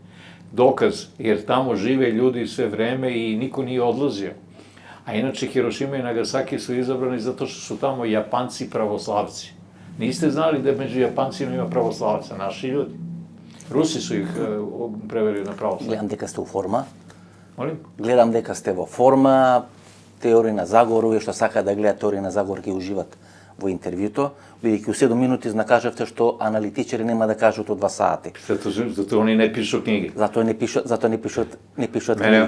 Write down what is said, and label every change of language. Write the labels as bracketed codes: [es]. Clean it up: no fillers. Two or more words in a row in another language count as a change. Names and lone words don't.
[sr] Dokaz, jer tamo žive ljudi sve vreme i niko nije odlazio. A inače, Hirošima i Nagasaki su izabrani zato što su tamo Japanci pravoslavci. Niste znali da među Japancima ima pravoslavaca, naši ljudi. Rusi su ih preverili na pravoslavce. [mk] Гледам дека сте во форма. [sr] Molim? [mk] Гледам дека сте во форма. Теорија на заговор, што сака да гледа теорија на заговор ги уживат во интервјуто, бидејќи у 7 минути накажавте што аналитичари нема да кажат од 2 сати. Зато они не пишат книги. Зато не пишат книги.